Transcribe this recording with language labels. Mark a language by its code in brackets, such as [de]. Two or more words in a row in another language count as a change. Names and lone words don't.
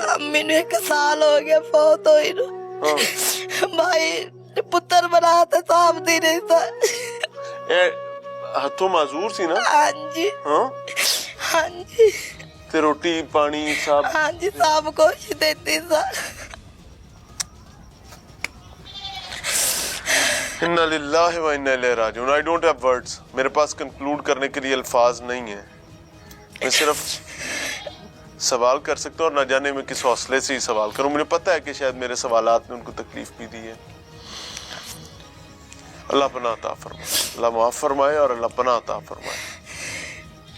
[pa] ਅੰਮੀ ਨੂੰ 1 ਸਾਲ ਹੋ ਗਿਆ ਫੌਤ ਹੋਈ ਨੂੰ। ਹਾਂ ਭਾਈ ਪੁੱਤਰ ਬਣਾ ਤੇ ਸਾਂਭ ਦੀ ਰਹੀ ਸਾ। ਇਹ ਹੱਥੋਂ ਮਾਜ਼ੂਰ ਸੀ ਨਾ? ਹਾਂਜੀ ਹਾਂ ਹਾਂਜੀ ਤੇ ਰੋਟੀ ਪਾਣੀ ਸਭ? ਹਾਂਜੀ ਸਭ ਕੁਛ ਦੇਤੀ ਸਾ। [ar] إنا لله وإنا إليه راجعون. [en] I don't have words. [ur] میرے پاس کنکلوڈ کرنے کے لیے الفاظ نہیں ہے۔ میں صرف سوال کر سکتا ہوں اور نہ جانے میں کس حوصلے سے ہی سوال کروں. مجھے پتا ہے کہ شاید میرے سوالات نے ان کو تکلیف بھی دی ہے۔ اللہ پناہ عطا فرمائے، اللہ معاف فرمائے اور اللہ پناہ عطا فرمائے.